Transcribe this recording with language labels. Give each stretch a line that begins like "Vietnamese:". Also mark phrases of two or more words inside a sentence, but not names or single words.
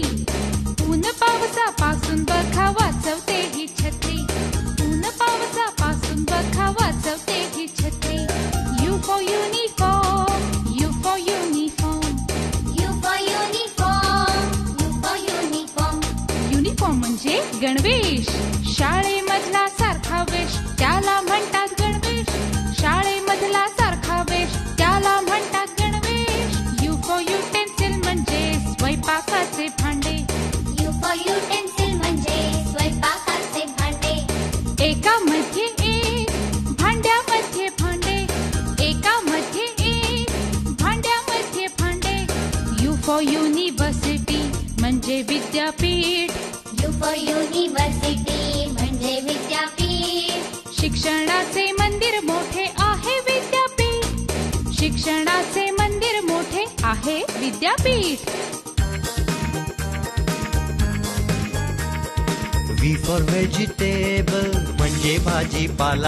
Marathi: ऊन पावसापासून बघा वाचवते ही छत्री. ऊन पावसापासून बघा वाचवते ही छत्री.
English: U for uniform, U for uniform. U for uniform, U for uniform.
Marathi: युनिफॉर्म म्हणजे गणवेश. शाळेमधला सारखा वेश त्याला म्हणतात गणवेश. शाळेमधला सारखा वेश त्याला म्हणतात गणवेश.
English: U for utensil
Marathi: म्हणजे स्वयंपाकाचे भांडे.
English: U for utensil
Marathi: म्हणजे स्वयंपाकाचे भांडे. एकामध्ये एक, भांड्यामध्ये भांडे. एकामध्ये एक, भांड्यामध्ये भांडे.
English: U for university
Marathi: म्हणजे विद्यापीठ.
English: U for university
Marathi: म्हणजे विद्यापीठ. शिक्षणाचे मंदिर मोठे आहे विद्यापीठ. शिक्षणाचे मंदिर मोठे आहे विद्यापीठ.
English: V for vegetable
Marathi: म्हणजे भाजीपाला.